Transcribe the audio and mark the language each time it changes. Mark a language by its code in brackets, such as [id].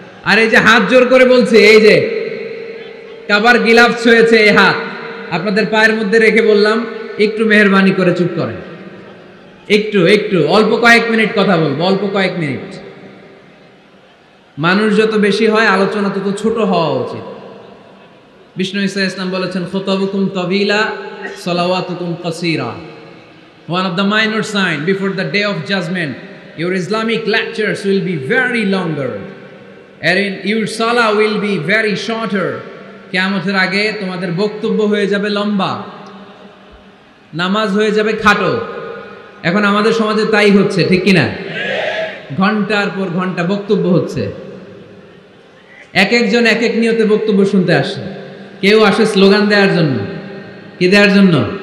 [bn] আর এই যে হাত জোর করে বলছে, এই যে কাবার গিলাফ ছুঁয়েছে এই হাত, আপনাদের পায়ের মধ্যে রেখে বললাম একটু মেহেরবানি করে চুপ করেন, একটু একটু অল্প কয়েক মিনিট কথা বলবো, অল্প কয়েক মিনিট। মানুষ যত বেশি হয় আলোচনা তত ছোট হওয়া উচিত। বিষ্ণু ঈসা ইসলাম বলেছেন, [ar] খুতাবুকুম তাবিলা সালাওয়াতুকুম কাসীরা। [en] One of the minor sign before the day of judgment, your Islamic lectures will be very longer and your salah will be very shorter. [bn] কিয়ামতের আগে তোমাদের বক্তব্য হয়ে যাবে লম্বা, নামাজ হয়ে যাবে খাটো। এখন আমাদের সমাজে তাই হচ্ছে, ঠিক কিনা? ঘন্টার পর ঘন্টা বক্তব্য হচ্ছে। এক একজন এক এক নিয়তে বক্তব্য শুনতে আসে। কেউ আসে স্লোগান দেওয়ার জন্য, কি দেওয়ার জন্য?